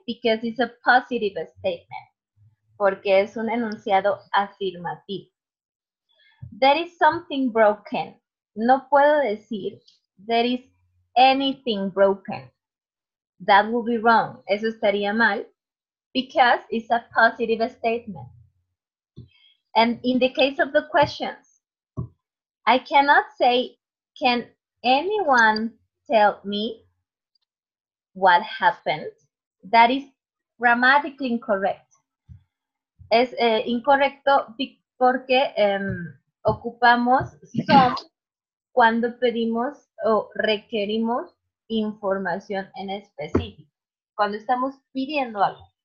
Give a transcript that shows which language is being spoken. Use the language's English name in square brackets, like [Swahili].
[English] Because it's a positive statement. [Spanish] Porque es un enunciado afirmativo. [English] There is something broken. [Spanish] No puedo decir [English] there is anything broken. That would be wrong. [Spanish] Eso estaría mal. [English] Because it's a positive statement. And in the case of the questions, I cannot say, can anyone tell me what happened? That is grammatically incorrect. [Spanish] Es incorrecto porque ocupamos some cuando pedimos o requerimos información en específico. Cuando estamos pidiendo algo.